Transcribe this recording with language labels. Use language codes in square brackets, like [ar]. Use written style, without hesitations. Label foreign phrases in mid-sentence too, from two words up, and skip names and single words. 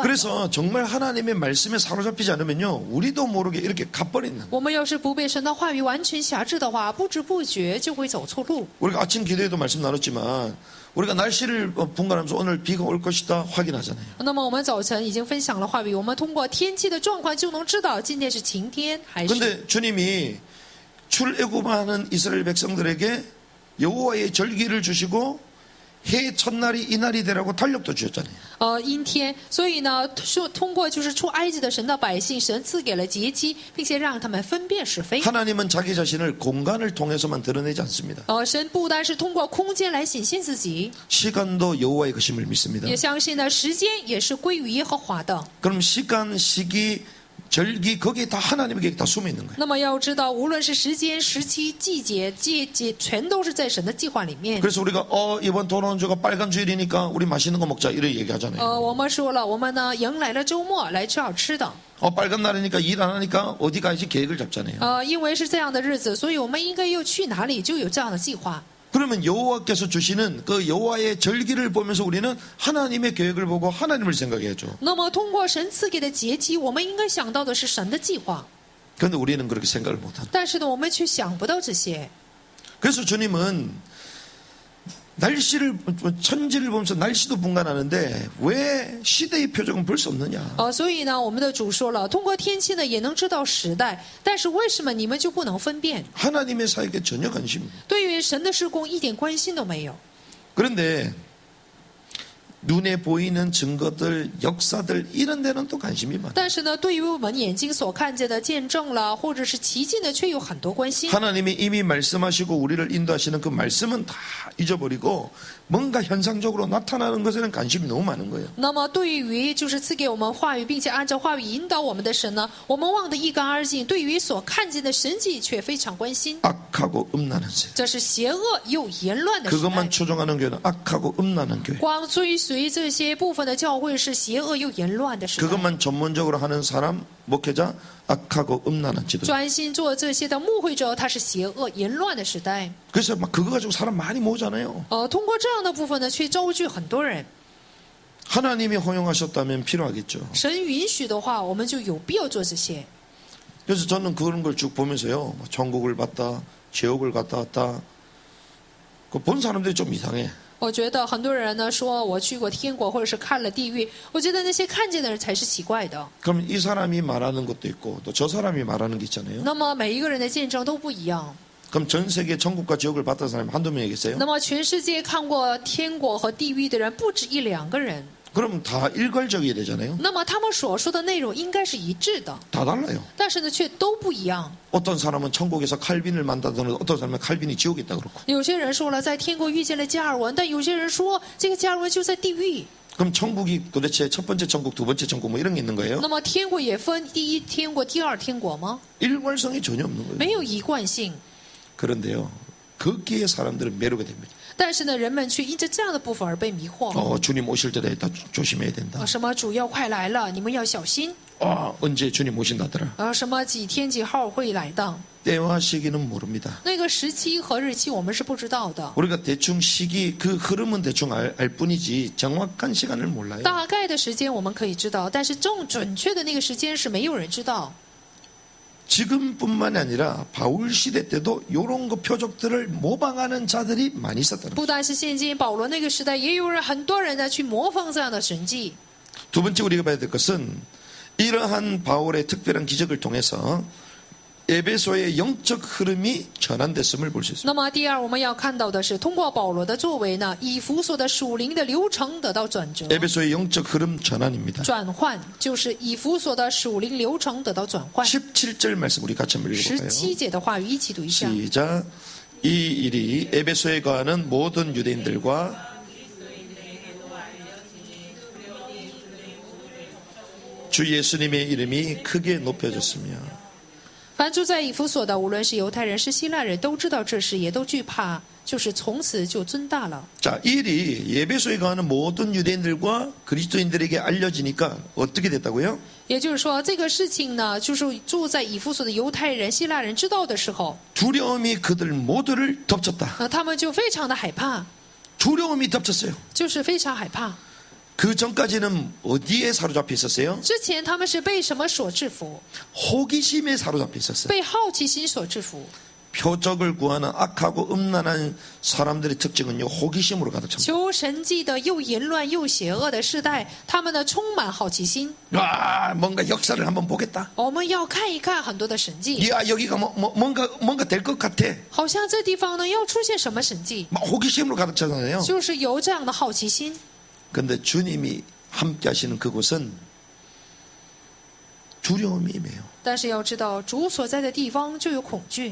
[ko] 그래서 정말 하나님의 말씀에 사로잡히지 않으면요 우리도 모르게 이렇게 가버린다. [zh] 我们要是不被神的话语完全辖制的话，不知不觉就会走错路。 [ko] 우리가 아침 기도에도 말씀 나눴지만 우리가 날씨를 분간하면서 오늘 비가 올 것이다 확인하잖아요. [zh] 那么我们早晨已经分享了话语，我们通过天气的状况就能知道今天是晴天还是。 [ko] 그런데 주님이 출애굽하는 이스라엘 백성들에게 여호와의 절기를 주시고 해 첫날이 이날이 되라고 달력도 주셨잖아요. [zh] 阴天，所以呢，说通过就是出埃及的神的百姓，神赐给了节期，并且让他们分辨是非。 [ko] 하나님은 자기 자신을 공간을 통해서만 드러내지 않습니다. [zh] 神不单是通过空间来显现自己， [ko] 시간도 여호와의 것임을 믿습니다. [zh] 也相信呢，时间也是归于耶和华的。 [ko] 그럼 시간, 시기, 절기 거기에 다 하나님의 계획 다 숨어 있는 거예요. [zh] 那么要知道，无论是时间、时期、季节、季节，全都是在神的计划里面。 [ko] 그래서 우리가 이번 돌아온 주가 빨간 주일이니까 우리 맛있는 거 먹자 이렇게 얘기하잖아요. [zh] 我们说了，我们呢迎来了周末，来吃好吃的。 [ko] 빨간 날이니까 일 안 하니까 어디 가야지 계획을 잡잖아요. [zh] 因为是这样的日子，所以我们应该要去哪里，就有这样的计划。 [ko] 그러면 여호와께서 주시는 그 여호와의 절기를 보면서 우리는 하나님의 계획을 보고 하나님을 생각해야죠. [zh] 那么通过神赐给的节期，我们应该想到的是神的计划。 [ko] 그런데 우리는 그렇게 생각을 못한다. [zh] 但是呢，我们却想不到这些。 [ko] 그래서 주님은 날씨를 천지를 보면서 날씨도 분간하는데 왜 시대의 표적은 볼 수 없느냐? [zh] 所以呢，我们的主说了，通过天气呢也能知道时代，但是为什么你们就不能分辨？ [ko] 하나님의 사역에 전혀 관심. [zh] 对于神的施工一点关心都没有。 [ko] 그런데 눈에 보이는 증거들, 역사들 이런 데는 또 관심이 많아. [zh] 但是呢，对于我们眼睛所看见的见证了，或者是奇迹呢，却有很多关心。 [ko] 하나님이 이미 말씀하시고 우리를 인도하시는 그 말씀은 다 잊어버리고 뭔가 현상적으로 나타나는 것에는 관심이 너무 많은 거예요. [zh] 那么对于就是赐给我们话语，并且按照话语引导我们的神呢，我们忘得一干二净。对于所看见的神迹却非常关心。 [ko] 악하고 음란한 세. [zh] 这是邪恶又言乱的时代 [ko] 그것만 。 추종하는 교회는 악하고 음란한 교회. [zh] 光追随这些部分的教会是邪恶又言乱的时代。 [ko] 그것만 전문적으로 하는 사람, 목회자, 악하고 음란한 지도. [zh] 专心做这些的牧会者，他是邪恶言乱的时代。 [ko] 그래서 막 그거 가지고 사람 많이 모으잖아요. [zh] 通过这样的部分呢，却招聚很多人。 [ko] 하나님이 허용하셨다면 필요하겠죠. [zh] 神允许的话，我们就有必要做这些。 [ko] 그래서 저는 그런 걸 쭉 보면서요. 천국을 봤다, 지옥을 갔다 왔다. 그 본 사람들이 좀 이상해. [zh] 我觉得很多人呢说我去过天国，或者是看了地狱。我觉得那些看见的人才是奇怪的。 [ko] 그럼 이 사람이 말하는 것도 있고 또 저 사람이 말하는 게 있잖아요. [zh] 那么每一个人的见证都不一样。 [ko] 그럼 전 세계 천국과 지옥을 봤던 사람이 한두 명이겠어요? [zh] 那么全世界看过天国和地狱的人不止一两个人。 [ko] 그럼 다 일괄적이어야 되잖아요. [zh] 那么他们所说的内容应该是一致的， [ko] 다 달라요. [zh] 但是呢却都不一样。 [ko] 어떤 사람은 천국에서 칼빈을 만나더니 어떤 사람은 칼빈이 지옥에 있다 그렇고. [zh] 有些人说了在天国遇见了加尔文，但有些人说这个加尔文就在地狱。 [ko] 그럼 천국이 도대체 첫 번째 천국, 두 번째 천국 뭐 이런 게 있는 거예요? [zh] 那么天国也分第一天国、第二天国吗？ [ko] 일괄성이 전혀 없는 거예요. [zh] 没有一贯性。 [ko] 그런데요, 거기에 사람들은 매료가 됩니다. [zh] 但是呢，人们却因着这样的部分而被迷惑。 [ko] 주님 오실 때다 조심해야 된다. [zh] 什么主要快来了，你们要小心。 [ko] 언제 주님 오신다더라. [zh] 什么几天几号会来的？ [ko] 때와 시기는 모릅니다. [zh] 那个时期和日期我们是不知道的。 [ko] 우리가 대충 시기 그 흐름은 대충 알 뿐이지 정확한 시간을 몰라요. [zh] 大概的时间我们可以知道，但是准确的那个时间是没有人知道。 [ko] 지금뿐만이 아니라 바울 시대 때도 이런 거 표적들을 모방하는 자들이 많이 있었다는 거예요. [zh] 不但是现今保罗那个时代，也有人很多人呢去模仿这样的神迹。 [ko] 두 번째 우리가 봐야 될 것은 이러한 바울의 특별한 기적을 통해서 에베소의 영적 흐름이 전환됐음을 볼 수 있습니다. [zh] 那么第二，我们要看到的是，通过保罗的作为呢，以弗所的属灵的流程得到转折。 [ko] 에베소의 영적 흐름 전환입니다. [zh] 转换就是以弗所的属灵流程得到转换。 [ko] 17절 말씀 우리 같이 한번 읽어볼까요? [zh] 17 节的话语一起读一下。 [ko] 시작. 이 일이 에베소에 거하는 모든 유대인들과 주 예수님의 이름이 크게 높여졌으며 [zh] 凡住在以弗所的，无论是犹太人是希腊人，都知道这事，也都惧怕，就是从此就尊大了。 [ko] 자, 이 일이 에베소에 거하는 모든 유대인들과 그리스도인들에게 알려지니까 어떻게 됐다고요? [zh] 也就是说，这个事情呢，就是住在以弗所的犹太人、希腊人知道的时候， [ko] 두려움이 그들 모두를 덮쳤다. [zh] 他们就非常的害怕， [ko] 두려움이 덮쳤어요. [zh] 就是非常害怕。 [ko] 그 전까지는 어디에 사로잡혀 있었어요? [zh] 之前他们是被什么所制服？ [ko] 호기심에 사로잡혀 있었어요. [zh] 被好奇心所制服。 [ko] 표적을 구하는 악하고 음란한 사람들의 특징은요, 호기심으로 가득 찹니다. [zh] 求神迹的又淫乱又邪恶的世代，他们呢充满好奇心。 [ko] 와, 뭔가 역사를 한번 보겠다. [zh] 我们要看一看很多的神迹， [ko] 야, 여기가 뭔가 될 것 같아. [zh] 好像这地方呢要出现什么神迹， [ko] 막 호기심으로 가득 차잖아요. [zh] 就是有这样的好奇心。 [ko] 근데 주님이 함께 하시는 그곳은 두려움이 임해요. [zh] 但是要知道，主所在的地方就有恐惧，